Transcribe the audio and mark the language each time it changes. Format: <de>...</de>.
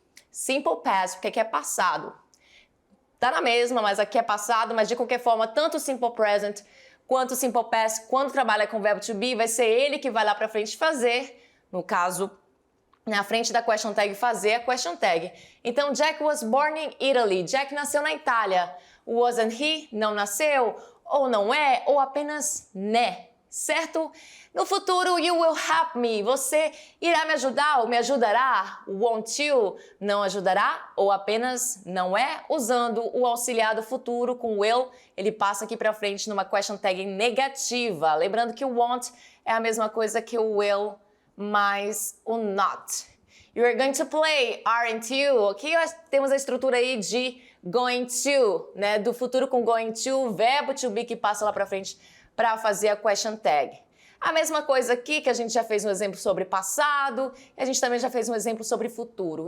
<pt>Simple past, porque aqui é passado. Tá na mesma, mas aqui é passado, mas de qualquer forma, tanto o simple present quanto o simple past, quando trabalha com o verbo to be, vai ser ele que vai lá pra frente fazer, no caso, na frente da question tag, fazer a question tag.</pt> <en>Então, Jack was born in Italy.</en> <pt>Jack nasceu na Itália.</pt> <en>Wasn't he?</en> <pt>Não nasceu? Ou não é? Ou apenas né? Certo? No futuro,</pt> <en>you will help me.</en> <pt>Você irá me ajudar ou me ajudará?</pt> <en>Won't you?</en> <pt>Não ajudará? Ou apenas não é? Usando o auxiliar do futuro com will, ele passa aqui pra frente numa question tag negativa. Lembrando que o won't é a mesma coisa que o will, mais o not.</pt> <en>You're going to play, aren't you?</en> <pt>Aqui temos a estrutura aí de going to, né? Do futuro com going to, verbo to be que passa lá pra frente para fazer a question tag. A mesma coisa aqui que a gente já fez um exemplo sobre passado, e a gente também já fez um exemplo sobre futuro.</pt>